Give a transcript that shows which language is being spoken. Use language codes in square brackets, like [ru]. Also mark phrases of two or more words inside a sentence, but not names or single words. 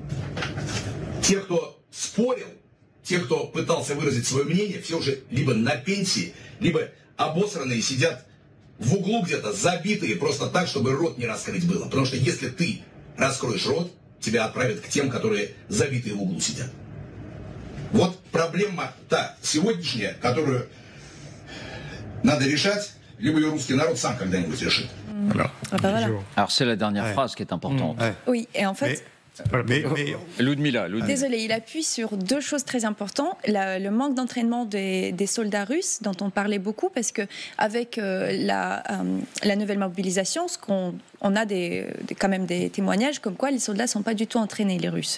[ru] Те, кто спорил, те, кто пытался выразить свое мнение, все уже либо на пенсии, либо обосранные сидят в углу где-то, забитые просто так, чтобы рот не раскрыть было. Потому что если ты раскроешь рот, тебя отправят к тем, которые забитые в углу сидят. Вот проблема та сегодняшняя, которую надо решать, lибо le rусский народ сам когда-нибудь решит. [fr] Voilà. Ah bah voilà. Alors c'est la dernière phrase qui est importante. Oui, et en fait... Mais Ludmila. Désolé, il appuie sur deux choses très importantes. Le manque d'entraînement des soldats russes, dont on parlait beaucoup, parce que avec la nouvelle mobilisation, on a quand même des témoignages comme quoi les soldats ne sont pas du tout entraînés, les Russes.